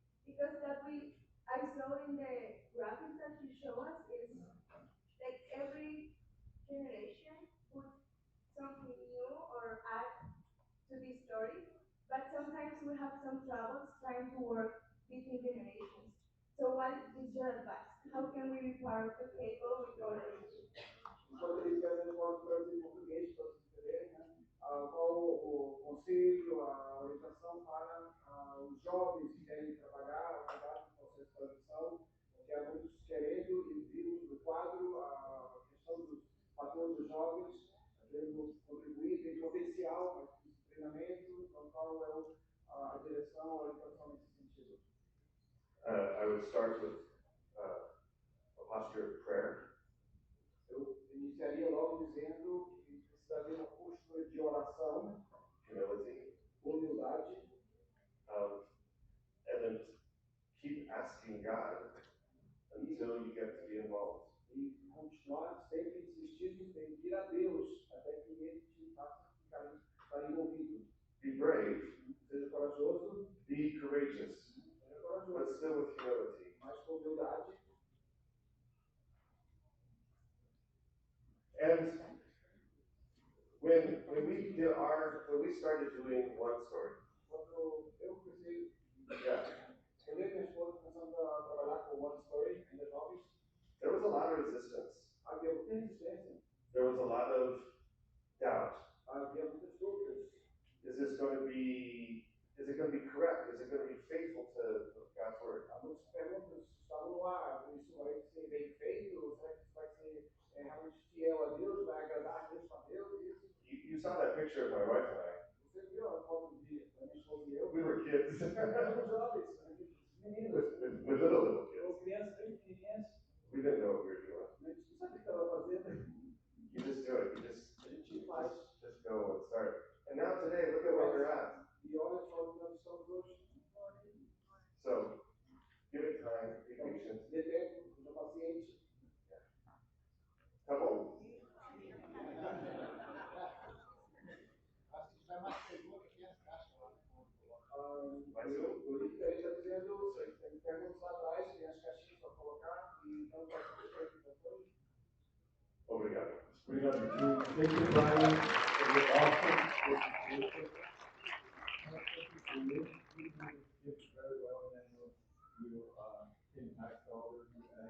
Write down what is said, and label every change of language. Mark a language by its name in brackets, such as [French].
[English] Because I saw in the graphics that you show us is like every generation puts something new or add to this story, but sometimes we have some troubles trying to work between generations. So what is your advice? How can we be part of the table with all of this? [Portuguese] Enquanto eles querem traduzir em português para vocês entenderem, né? Qual o conselho, a orientação para os jovens que querem trabalhar, ajudar no processo de tradução, porque há muitos querendo e vimos no quadro a questão dos fatores dos jovens, querendo contribuir, tem potencial, mas precisa de treinamento, então qual é a direção, a orientação nesse sentido? [English] I would start with a posture of prayer. [Portuguese] Eu iniciaria logo dizendo que precisa haver uma postura de oração, [English] Humility, [Portuguese] humildade, [English] and then keep asking God until you get to be involved. [Portuguese] e continuar sempre insistindo em pedir a Deus até que Ele te faça ficar envolvido. [English] Be brave, [Portuguese] Seja corajoso, [English] be courageous, [Portuguese] seja corajoso, [English] but still with humility. [Portuguese] mas com humildade. [English] And when we started doing one story, [Portuguese] Quando eu comecei, yeah, eu e minha esposa começamos a trabalhar com One Story, ainda jovens, [English] there was a lot of resistance. [Portuguese] havia muita resistência, [English] There was a lot of doubt. [Portuguese] havia muitas dúvidas. [English] Is it going to be correct? Is it going to be faithful to God's word? [Portuguese] Há muitas perguntas estavam no ar, isso vai ser bem feito? Será que isso vai ser realmente fiel a Deus? Vai agradar a Deus? [English] You saw that picture of my wife and I. [Portuguese] Você viu a foto da minha esposa e eu? [English] We were kids. [Portuguese] Éramos jovens, meninos, [English] with little kids. [Portuguese] ou crianças bem pequenininhas. [English] We didn't know what we were doing. [Portuguese] A gente não sabe o que estava fazendo. [English] You just do it. [Portuguese] A gente faz. [English] Just go and start. And now today, look at where we're at. [Portuguese] E olha só onde nós estamos hoje. [English] So, give it time, be patient. [Portuguese] Dê tempo, seja paciente. Tá bom. Mais um? O Rick aí está dizendo, tem perguntas lá atrás, tem as caixinhas para colocar, e então vai ser depois. Obrigado. Obrigado, Tio. [English] Thank you, Brian, for your awesome presentation. You did very well, and then you impact all of you.